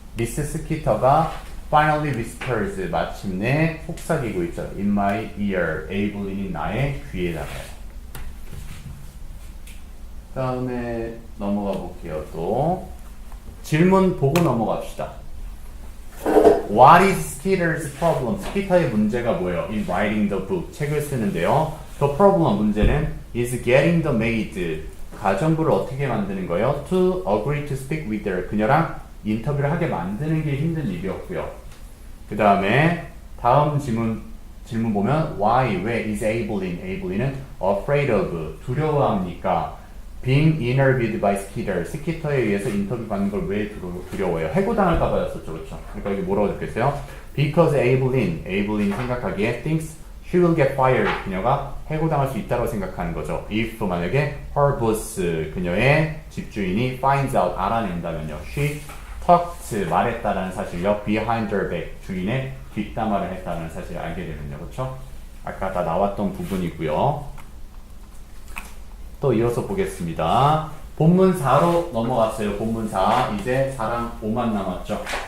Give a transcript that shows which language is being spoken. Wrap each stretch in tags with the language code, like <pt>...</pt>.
<ko>미스 스키터가</ko> <en>finally whispers,</en> <ko>마침내 속삭이고 있죠.</ko> <en>in my ear,</en> <ko>에이블린이 나의 귀에다가요. 그 다음에 넘어가 볼게요. 또 질문 보고 넘어갑시다.</ko> <en>What is Skeeter's problem?</en> <ko>스키터의 문제가 뭐예요?</ko> <en>In writing the book,</en> <ko>책을 쓰는데요.</ko> <en>The problem,</en> <ko>문제는</ko> <en>is getting the maid,</en> <ko>가정부를 어떻게 만드는 거예요?</ko> <en>To agree to speak with her,</en> <ko>그녀랑 인터뷰를 하게 만드는 게 힘든 일이었고요. 그 다음에 다음 질문 보면 why, 왜 is Abelin은</ko> <en>afraid of,</en> <ko>두려워합니까?</ko> <en>Being interviewed by Skeeter,</en> <ko>스키터에 의해서 인터뷰 받는 걸 왜 두려워해요? 해고당할까 봐였었죠, 그렇죠? 그러니까 이게 뭐라고 적겠어요? Because Abelin이 생각하기에</ko> <en>thinks she will get fired,</en> <ko>그녀가 해고당할 수 있다고 생각하는 거죠. If 만약에 her boss, 그녀의 집주인이</ko> <en>finds out,</en> <ko>알아낸다면요.</ko> <en>She talked,</en> <ko>말했다라는 사실요.</ko> <en>Behind her back,</en> <ko>주인의 뒷담화를 했다는 사실을 알게 되면요. 그렇죠? 아까 다 나왔던 부분이고요. 또 이어서 보겠습니다. 본문 4로 넘어갔어요. 본문 4. 이제 4랑 5만 남았죠.</ko>